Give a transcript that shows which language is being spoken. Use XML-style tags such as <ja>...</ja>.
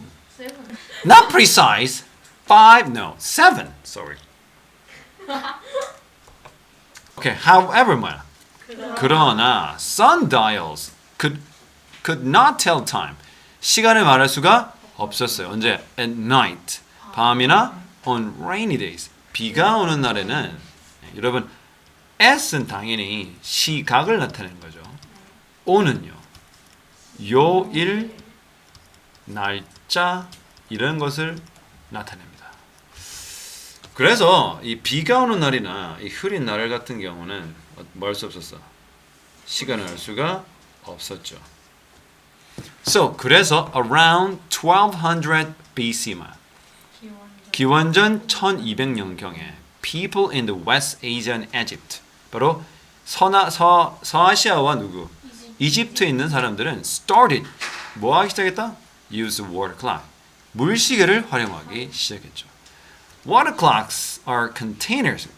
<en>seven. Not precise. 5 no 7. Sorry. Okay. However</en> <ko>뭐야? 그러나</ko> <en>sundials could not tell time.</en> <ko>시간을 말할 수가 없었어요. 언제?</ko> <en>At night.</en> <ko>밤이나</ko> <en>on rainy days.</en> <ko>비가 오는 날에는 여러분 S는 당연히 시각을 나타내는 거죠. O는요. 요일, 날짜 이런 것을 나타냅니다. 그래서 이 비가 오는 날이나 이 흐린 날 같은 경우는 뭐 할 수 없었어? 시간을 알 수가 없었죠.</ko> <en>So,</en> <ko>그래서</ko> <en>around 1200 BC만</en> <ko>기원전 1200년경에</ko> <en>people in the West Asia and Egypt</en> <ko>바로 서아시아와 누구? 이집트에 있는 사람들은 started 뭐 하기 시작했다?</ko> <en>use water clock.</en> <ko>물시계를 활용하기 시작했죠.</ko> <en>Water clocks are containers.</en>